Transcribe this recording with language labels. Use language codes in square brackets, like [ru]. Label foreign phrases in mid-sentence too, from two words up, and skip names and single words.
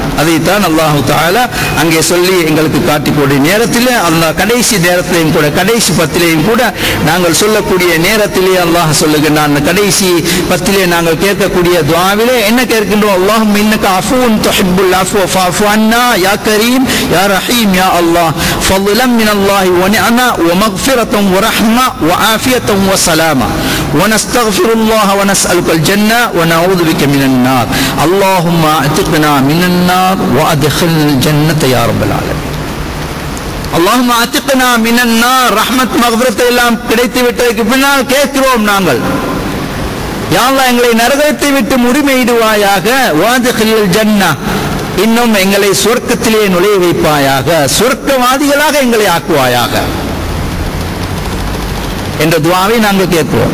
[ta] அதைத்தான் அல்லாஹு தஆலா அங்கே சொல்லி எங்களுக்கு காட்டிக்கூடிய நேரத்தில், அல்லாஹ் கடைசி நேரத்திலேயும் கூட, கடைசி பத்திலேயும் கூட நாங்கள் சொல்லக்கூடிய நேரத்திலே அல்லாஹ் சொல்லுகின்றான். கடைசி பத்திலே நாங்கள் கேட்கக்கூடிய துஆவிலே என்ன கேட்கின்றோம்? [ar] اللهم إنك عفو تحب العفو فاعف عنا يا كريم يا رحيم يا الله ஃபضلا من الله ونعمة ومغفرة ورحمة وعافية وسلامة ونستغفر الله ونسألك الجنة ونعوذ بك من النار اللهم اعتقنا من النار وادخلنا الجنة يا رب العالمين. اللهم اعتقنا من النار. رحمة مغفرة [ta] எல்லாம் கிடைத்து விட்டதற்கு பின்னால் கேட்கிறோம் நாங்கள், யா அல்லாஹ் எங்களை நரகத்தை விட்டு உரிமையிடுவாயாக, [ar] وأدخل الجنة, [ta] இன்னும் எங்களை சொர்க்கத்திலே நுழைய வைப்பாயாக, சொர்க்கவாதிகளாக எங்களை ஆக்குவாயாக என்ற துஆவை நாங்கள் கேட்கிறோம்.